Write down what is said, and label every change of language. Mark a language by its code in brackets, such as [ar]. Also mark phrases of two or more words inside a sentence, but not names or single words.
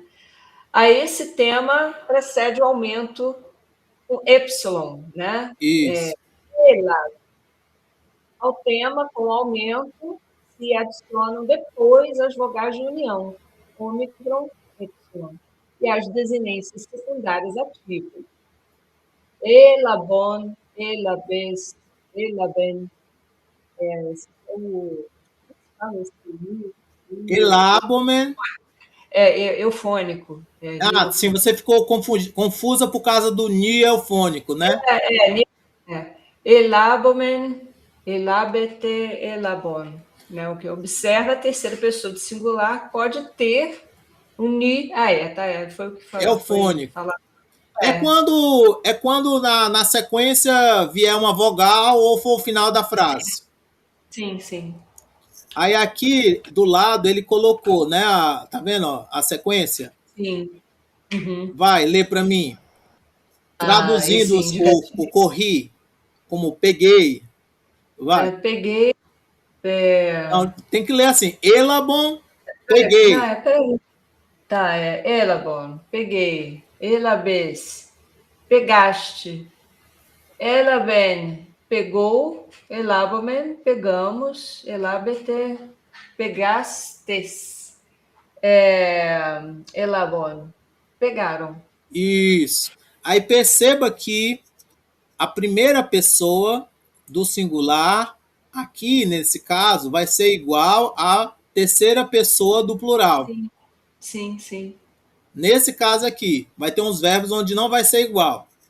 [pt] A esse tema precede o aumento com Y, né? Isso. Ao tema, com o aumento, se adicionam depois as vogais de união, ômicron, Y, e as desinências secundárias ativas. [el] Elabon, elabes, elaben, [pt] Elabomen. Eufônico. Sim, você ficou confusa por causa do ni eufônico, né? [el] Elabomen, elabete, elabon. [pt] Né? O que observa a terceira pessoa do singular pode ter um ni. Foi o que falou. Eufônico. Quando na sequência vier uma vogal ou for o final da frase. Sim, sim. Aí aqui do lado ele colocou, né? Tá vendo a sequência? Sim. Uhum. Vai, lê para mim. Traduzindo esse indicativo. o corri como peguei, vai. Peguei. Então, tem que ler assim, elabon, Não, peguei. peraí. Tá, elabon, peguei. Elabes, pegaste. Elaben, pegou. Elabomen, pegamos. Elabete, pegastes. Elabon, pegaram. Isso. Aí perceba que a primeira pessoa do singular, aqui nesse caso, vai ser igual à terceira pessoa do plural. Sim, sim, sim. Nesse caso aqui, vai ter uns verbos onde não vai ser igual.